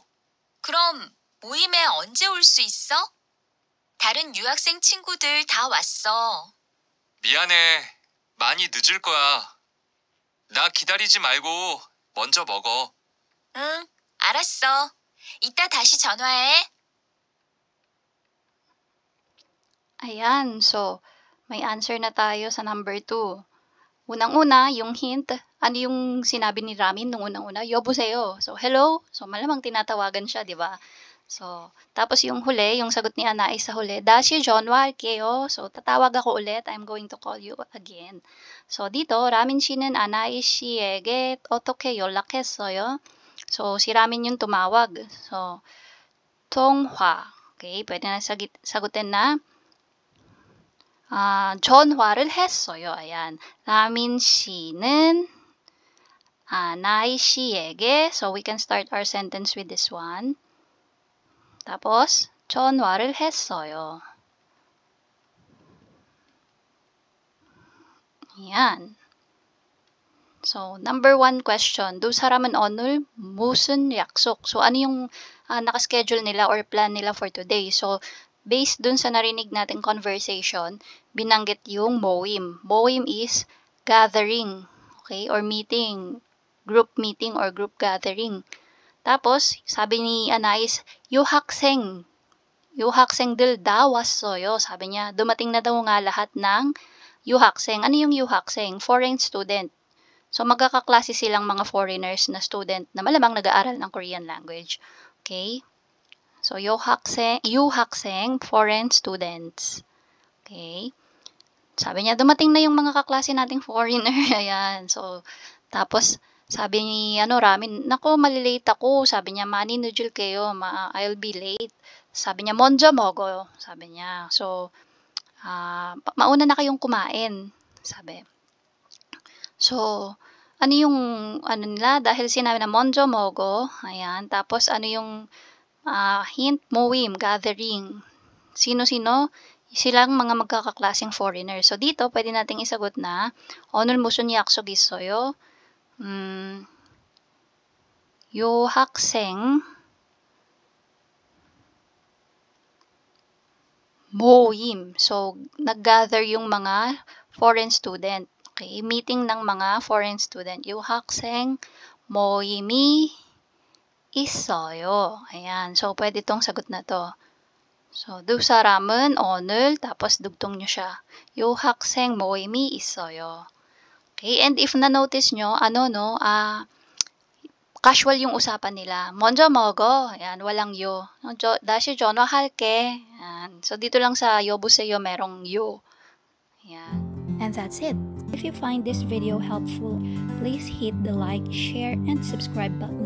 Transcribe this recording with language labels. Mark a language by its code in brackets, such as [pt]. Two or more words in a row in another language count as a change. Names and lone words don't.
[ko] 그럼 모임에 언제 올 수 있어? 다른 유학생 친구들 다 왔어. 미안해. 많이 늦을 거야. 나 기다리지 말고 먼저 먹어. 응, 알았어. 이따 다시 전화해. [tl] Ayan, so may answer na tayo sa number 2. Unang-una, yung hint, ano yung sinabi ni Ramin nung unang-una? [en] Yoboseyo. So, hello. [tl] So, malamang tinatawagan siya, di ba? So, tapos yung huli, yung sagot ni Anais sa huli, [ko] 다시 전화 할게요. [tl] So, tatawag ako ulit. [en] I'm going to call you again. So, [ko] dito, Ramin 씨는 Anais 씨에게 어떻게 연락했어요? [tl] So, si Ramin yung tumawag. So, 통화. Okay, pwede na sagutin na [ko] 전화를 했어요. [tl] Ayan. [ko] 라민 씨는 아나이 씨에게, [en] so we can start our sentence with this one. [tl] tapos [ko] 전화를 했어요. [tl] Ayan. [en] So, number 1 question. [ko] 두 사람은 오늘 무슨 약속? [tl] So, ano yung nakaschedule nila [en] or plan [tl] nila [en] for today? [tl] So, based dun sa narinig nating conversation, binanggit yung moim. [en] Moim is gathering, okay? Or meeting, group meeting or group gathering. [tl] Tapos, sabi ni Anais, [ko] 유학생들 다 왔어요. [tl] Sabi niya, dumating na daw nga lahat ng 유학생. Ano yung 유학생? [en] Foreign student. [tl] So, magkakaklase silang mga foreigners na student na malamang nag-aaral ng Korean language. [en] Okay? So, 유학생, foreign students. Okay? [tl] Sabi niya, dumating na yung mga kaklase nating foreigner. Ayan. So, tapos, sabi ni Ramin, nako, malilate ako. Sabi niya, [ko] 많이 늦을게요. [en] I'll be late. [tl] Sabi niya, [ko] 먼저 먹어요. [tl] Sabi niya. So, mauna na kayong kumain. Sabi. So, ano yung, nila, dahil sinabi na [ko] 먼저 먹어. [tl] Ayan. Tapos, ano yung hint, 모임, gathering. Sino-sino? Silang mga magkakaklaseng foreigner. So, dito, pwede nating isagot na, [ko] 오늘 무슨 약속 있어요? 유학생 모임. [tl] So, nag-gather yung mga [en] foreign student. Okay? [tl] Meeting ng mga [en] foreign student. [ko] 유학생 모임이 있어요. [tl] Ayan. So, pwede tong sagot na to. [en] So, [ko] 두 사람은 오늘, [tl] tapos dugtong nyo siya. [ko] 유학생 모임이 있어요. [en] Okay? And if [tl] na-notice nyo, casual yung usapan nila. [ko] 먼저 먹어. [tl] Ayan, walang yo. [ko] 다시 전화할게. [tl] Ayan. So, dito lang sa yoboseyo merong yo. Ayan. [en] And that's it. If you find this video helpful, please hit the like, share, and subscribe button.